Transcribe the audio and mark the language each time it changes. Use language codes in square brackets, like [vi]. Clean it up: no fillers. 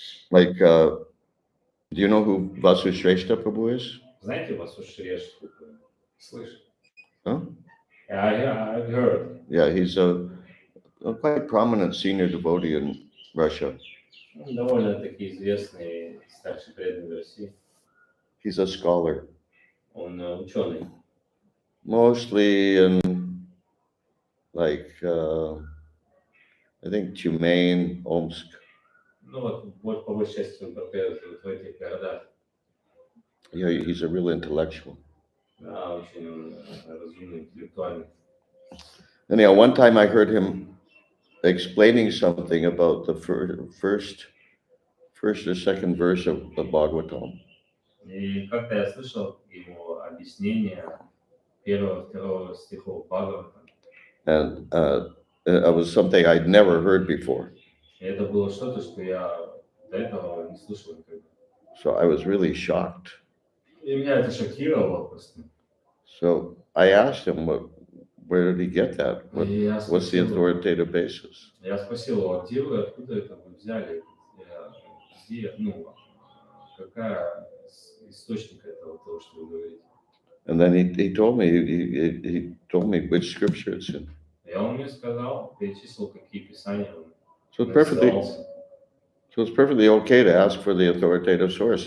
[en] Like, do you know who Vasu Shrestha Prabhu is? [ru] Знаете, Васу Шрештху? Слышь. Huh? [en] I've heard. Yeah, he's a quite prominent senior devotee in Russia. [ru] Довольно-таки известный старший преданный в России. [en] He's a scholar, [ru] Он ученый. [en] mostly in like, I think Tyumen, Omsk. [ru] Ну вот по большей части он проповедует в этих городах. [en] Yeah, he's a real intellectual. [ru] Да, очень он разумный, интеллектуальный. [en] Anyhow, one time I heard him explaining something about the first or second verse of the Bhagavatam. [ru] И как-то я слышал его объяснение первого-второго стихов Бхагаватам. [en] And it was something I'd never heard before. [ru] И это было что-то, что я до этого не слышал никогда. [en] So I was really shocked. [ru] И меня это шокировало просто. [en] So I asked him, where did he get that? [ru] И я [en] What's the authoritative basis? [ru] Я спросил его, где вы, откуда это вы взяли? Где, какая источник этого, того, что вы говорите? [en] And then he told me which scripture it's in. [ru] И он мне сказал, перечислил, какие писания он [en] So [ru] ссылался. [en] it's perfectly okay to ask for the authoritative source.